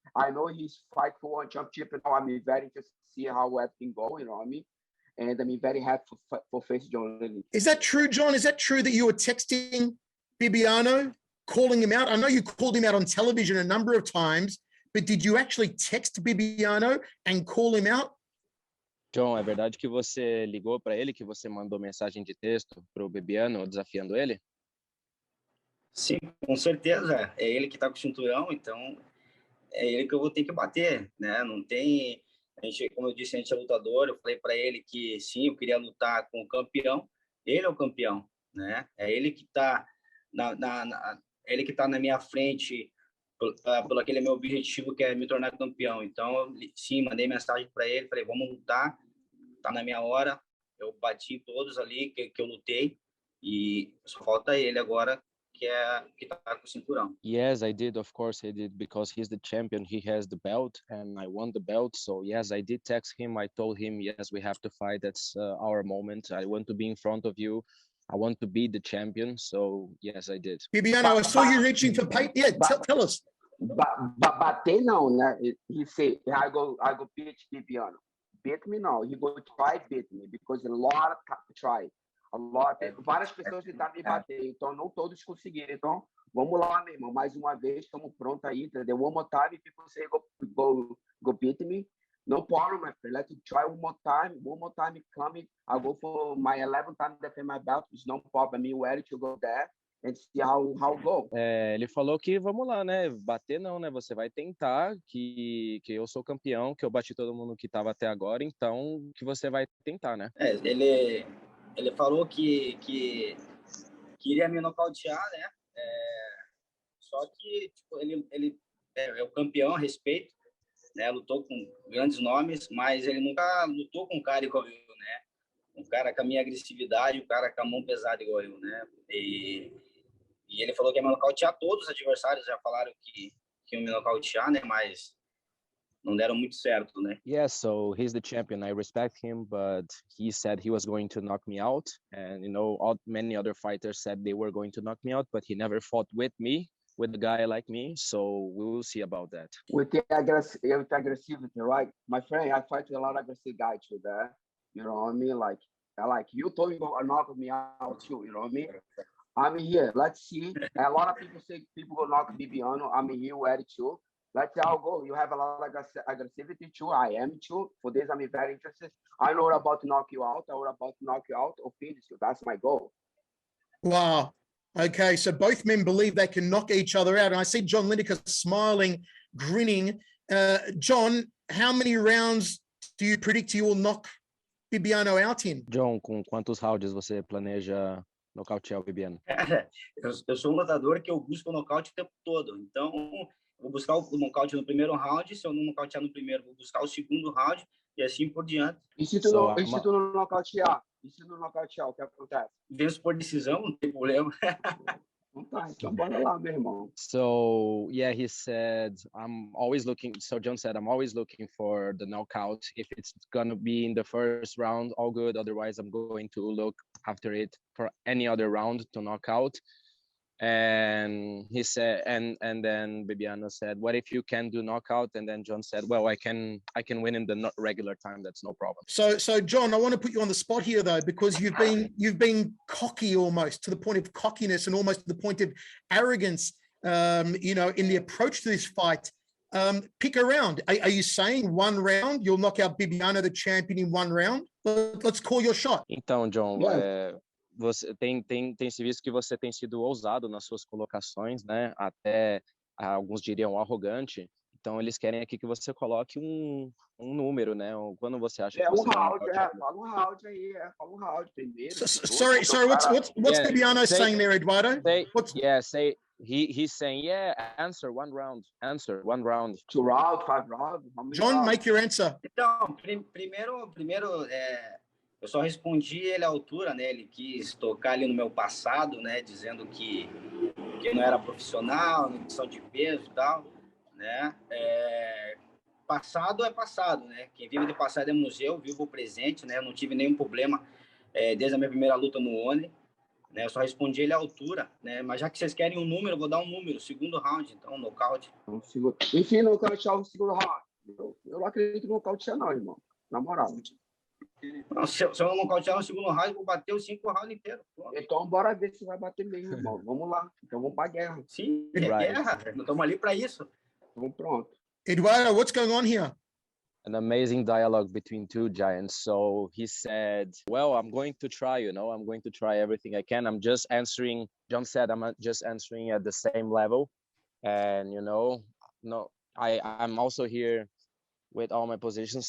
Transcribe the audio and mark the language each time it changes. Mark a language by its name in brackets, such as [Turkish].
[English] I know he's fight for one championship. Now I'm very interested to see how everything go, you know what I mean? And I'm very happy for face John Lineker. Is that true, John? Is that true that you were texting Bibiano, calling him out? I know you called him out on television a number of times, but did you actually text Bibiano and call him out? [Portuguese] John, é verdade que você ligou para ele, que você mandou mensagem de texto para o Bibiano desafiando ele? Sim, com certeza. É ele que está com o cinturão, então é ele que eu vou ter que bater, né? Não tem... como eu disse, a gente é lutador. Eu falei para ele que sim, eu queria lutar com o campeão. Ele é o campeão, né? É ele que está na minha frente pelo aquele meu objetivo, que é me tornar campeão. Então, sim, mandei mensagem para ele, falei, vamos lutar, tá na minha hora, Eu bati todos ali que eu lutei e só falta ele agora, que tá com o cinturão. [English] Yes, I did. Of course, I did, because he's the champion. He has the belt, and I won the belt. So yes, I did text him. I told him, yes, we have to fight. That's our moment. I want to be in front of you. I want to be the champion. So yes, I did. Bibiano, I saw you reaching for paint. Yeah, tell us. [Portuguese] Bater não, né? [English] He say, I go beat Bibiano. Beat me [Portuguese] não. [English] He go try beat me because a lot try. [Portuguese] Várias pessoas tentaram me bater, então não todos conseguiram. Então, vamos lá, meu irmão. Mais uma vez, estamos prontos aí, entendeu? [English] One more time, people say go beat me. No problem, my friend. Let's try one more time. One more time coming. I'll go for my 11th time defend my belt. It's no problem. I'm ready to go there and see how go. [Portuguese] Ele falou que vamos lá, né? Bater não, né? Você vai tentar, que eu sou campeão, que eu bati todo mundo que estava até agora, então que você vai tentar, né? Ele falou que iria me nocautear, né? Só que tipo, ele é o campeão, a respeito, né? Lutou com grandes nomes, mas ele nunca lutou com um cara igual eu, né? Um cara com a minha agressividade, um cara com a mão pesada igual eu, né? E ele falou que ia me nocautear. Todos os adversários já falaram que iam me nocautear, né? Mas não deram muito certo, né? [English] Yeah, so he's the champion. I respect him, but he said he was going to knock me out. And, many other fighters said they were going to knock me out, but he never fought with me, with a guy like me. So we will see about that. With the aggressivity, right? My friend, I fight with a lot of aggressive guys too there. You know what I mean? Like you told me to knock me out too, you know what I mean? I'm here. Let's see. A lot of people say people will knock Bibiano. I'm here ready too. Let's see how it goes. You have a lot of aggressivity too. I am too. For this, I'm very interested. I know about to knock you out. I was about to knock you out or finish you. That's my goal. Wow. Okay, so both men believe they can knock each other out. And I see John Lineker smiling, grinning. John, how many rounds do you predict you will knock Bibiano out in? [Portuguese] John, com quantos rounds você planeja nocautear o Bibiano? Cara, eu sou um lutador que eu busco o nocaute o tempo todo. Então, vou buscar o nocaute no primeiro round. Se eu não nocautear no primeiro, vou buscar o segundo round e assim por diante. E se tu não nocautear? E se não nocautear, o que acontece? Venço por decisão, não tem problema. Então bora lá, meu irmão. [English] So yeah, he said, John said, I'm always looking for the knockout. If it's gonna be in the first round, all good. Otherwise, I'm going to look after it for any other round to knock out. And he said, and then Bibiano said, what if you can do knockout? And then John said, well, I can win in the regular time. That's no problem. So John, I want to put you on the spot here though, because you've been cocky almost to the point of cockiness and almost to the point of arrogance, in the approach to this fight. Pick a round. Are you saying one round you'll knock out Bibiano, the champion, in one round? Let's call your shot. [Portuguese] Então, John, você tem se visto que você tem sido ousado nas suas colocações, né? Até alguns diriam arrogante. Então eles querem aqui que você coloque um número, né? Quando você acha que você fala um round aí, fala um round primeiro. [English] Sorry, what's Bibiano saying there, Eduardo? He's saying, answer one round. 2 rounds, 5 rounds. John, make your answer. [Portuguese] Então, primeiro eu só respondi ele à altura, né? Ele quis tocar ali no meu passado, né? Dizendo que não era profissional, não questão de peso e tal, né? Passado é passado, né? Quem vive de passado é museu, vivo o presente, né? Eu não tive nenhum problema desde a minha primeira luta no ONI, né? Eu só respondi ele à altura, né? Mas já que vocês querem um número, eu vou dar um número, segundo round, então, nocaute. Enfim, nocautear o segundo round. Eu não acredito no nocautear não, irmão. Na moral. Não, se eu não nocautear no segundo round, eu vou bater os 5 rounds inteiros. Então, bora ver se vai bater mesmo, irmão. Vamos lá. Então, vamos pra guerra. Sim, guerra. Nós estamos ali para isso. Vamos pronto. [English] Eduardo, what's going on here? An amazing dialogue between two giants. So he said, well, I'm going to try, I'm going to try everything I can. John said, I'm just answering at the same level. And, I'm also here with all my positions.